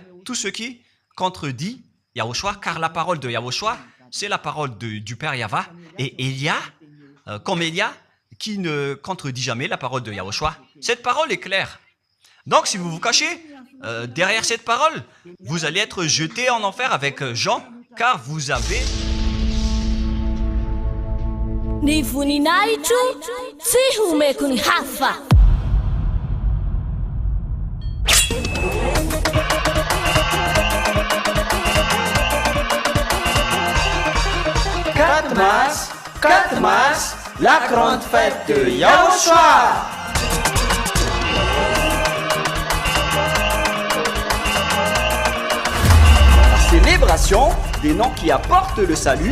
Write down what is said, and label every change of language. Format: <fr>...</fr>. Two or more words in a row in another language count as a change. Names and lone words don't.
<fr>Tous ceux qui contredisent Yahushua, car la parole de Yahushua, c'est la parole du Père Yahva. Et Élia, comme Élia, qui ne contredit jamais la parole de Yahushua. Cette parole est claire. Donc, si vous vous cachez derrière cette parole, vous allez être jetés en enfer avec Jean, car vous avez...</fr> <mg>Ny voninahitro tsy homeko ny hafa.</mg> <fr>Quatre mars, la grande fête de Yahushua. Célébration des noms qui apportent le salut,</fr>